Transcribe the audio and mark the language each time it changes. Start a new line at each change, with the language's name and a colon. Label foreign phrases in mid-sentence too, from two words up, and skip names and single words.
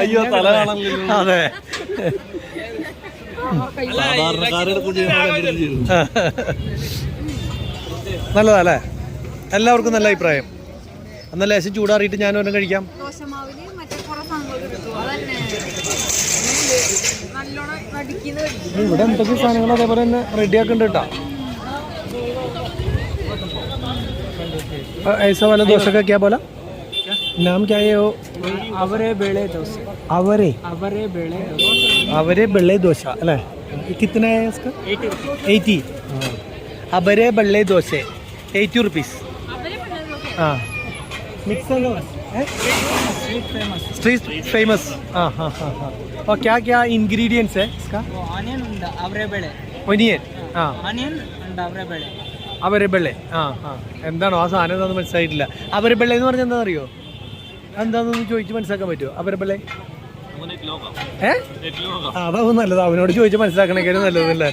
Malayalam: അയ്യോ തല കാണാൻ. അതെ, നല്ലതല്ലേ? എല്ലാവർക്കും നല്ല അഭിപ്രായം. എന്നാൽ ലേശം ചൂടാറിയിട്ട് ഞാൻ ഒരെണ്ണം കഴിക്കാം. ഇവിടെ എന്തൊക്കെ സാധനങ്ങൾ അതേപോലെ തന്നെ റെഡിയാക്കുന്നുണ്ട് കേട്ടോ.
Hindi: ऐसा वाला डोसा का क्या बोला? नाम क्या है वो? അവരെ बेले डोसा. അവരെ बेले डोसा अल्ले. कितना है इसका? 80. അവരെ बेले डोसे 80 रुपीस. हाँ मिक्स है
English: street famous.
Hindi: हाँ. और क्या क्या इंग्रेडिएंट्स है इसका? ऑनियन അവരെ बेले.
Malayalam: ഒനിയൻ.
English: onion and
Hindi: അവരെ बेले.
Malayalam: അവരെ ബെള്ളെ. എന്താണോ ആ സാധനം എന്താണെന്ന് മനസ്സിലായിട്ടില്ല. അവരെ ബെള്ളെ എന്ന് പറഞ്ഞാൽ എന്താ അറിയോ? എന്താണെന്ന് ചോദിച്ച് മനസ്സിലാക്കാൻ പറ്റുമോ? അവരെ ബെള്ളെ അതാവും നല്ലത്. അവനോട് ചോദിച്ച് മനസ്സിലാക്കണേക്കാളും നല്ലതല്ലേ?